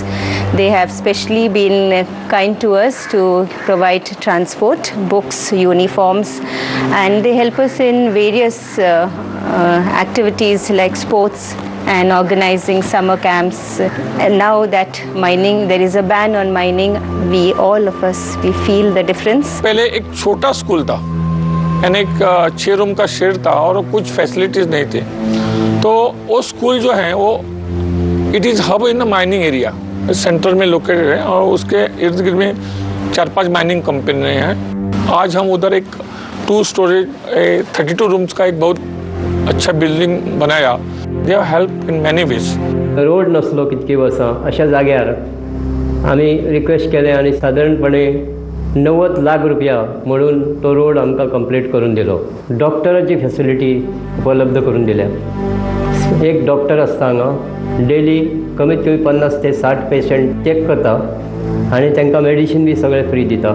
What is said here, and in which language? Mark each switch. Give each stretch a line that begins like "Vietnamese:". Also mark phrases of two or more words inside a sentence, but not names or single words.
English: They have specially been kind to us to provide transport, books, uniforms, and they help us in various activities like sports and organizing summer camps. And now that mining, there is a ban on mining, all of us feel the difference.
Hindi: पहले एक छोटा स्कूल था, यानी एक 6 रूम का शेड था और कुछ फैसिलिटीज नहीं थे, तो वो स्कूल जो है वो
English: it is hub in the mining area,
Hindi: सेंटर में लोकेटेड है और उसके इर्द गिर्द में 4-5 माइनिंग कंपनी हैं। आज हम उधर एक 2 स्टोरेज 32 रूम्स का एक बहुत अच्छा बिल्डिंग बनाया।
English: they have help in many ways.
Konkani: रोड नसलो कितके वर्सां अशा जाग्यार आमी रिक्वेस्ट केले आनी सादारणपणे 90 लाख रुपया म्हणून तो रोड आमकां कंप्लीट करून दिलो। डॉक्टराची फॅसिलिटी उपलब्ध करून दिल्या। एक डॉक्टर आसता हांगा, डेली कमीत कमी 50 ते 60 पेशंट चेक करता आनी तांकां मेडिसीन बी सगळें फ्री दिता।